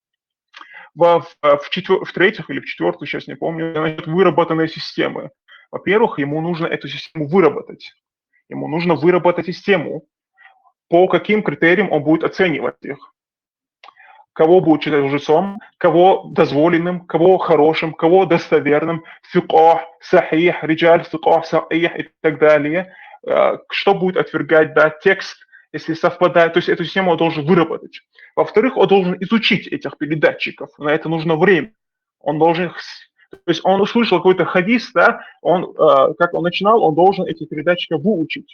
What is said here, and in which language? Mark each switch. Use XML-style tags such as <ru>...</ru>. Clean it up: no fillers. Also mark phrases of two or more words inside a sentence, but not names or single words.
<ru>В-третьих или в-четвертых, сейчас не помню, значит, выработанные системы. Во-первых, ему нужно эту систему выработать. Ему нужно выработать систему, по каким критериям он будет оценивать их. Кого будет считать лжецом, кого дозволенным, кого хорошим, кого достоверным,</ru> <ar>ثقات، صحيح، رجال، ثقات، صحيح</ar> <ru>и так далее. Что будет отвергать, да, текст, если совпадает. То есть эту систему он должен выработать. Во-вторых, он должен изучить этих передатчиков. На это нужно время. Он должен... То есть он услышал какой-то хадис, да, как он начинал, он должен эти передатчики выучить.</ru>